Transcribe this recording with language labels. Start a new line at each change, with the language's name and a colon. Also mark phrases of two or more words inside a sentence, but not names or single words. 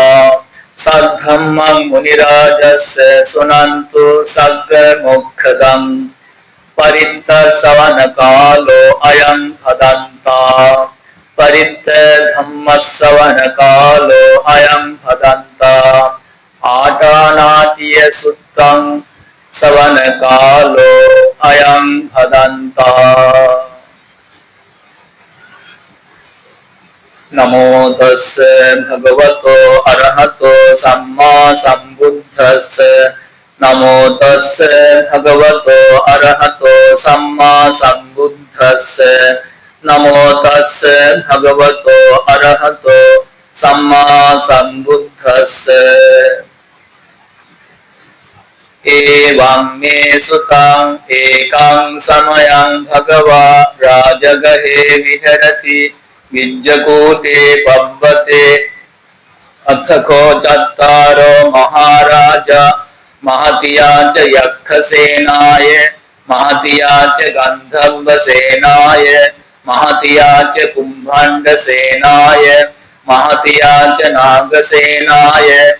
Pali: सद्धम्मं मुनिराजस्य शृण्वन्तु सद्गमुखदम्, परित्तश्रवणकालो अयं भदन्ता, परित्तधम्मश्रवणकालो अयं भदन्ता। आटानाट्य सुत्तं श्रवणकालो अयं भदन्ता। नमो तस्से भगवतो अरहतो सम्मा सम्बुद्धस्से, नमो तस्से भगवतो अरहतो सम्मा सम्बुद्धस्से, नमो तस्से भगवतो अरहतो सम्मा सम्बुद्धस्से। एवं मे सुतं एकं समयं भगवा राजगहे विहरति, गिज्जकूटे पब्बते अथको चत्तारो महाराजा, महतिया च यक्षसेनाय, महतिया च गन्धर्वसेनाय, महतिया च कुम्भण्डसेनाय, महतिया च नागसेनाय।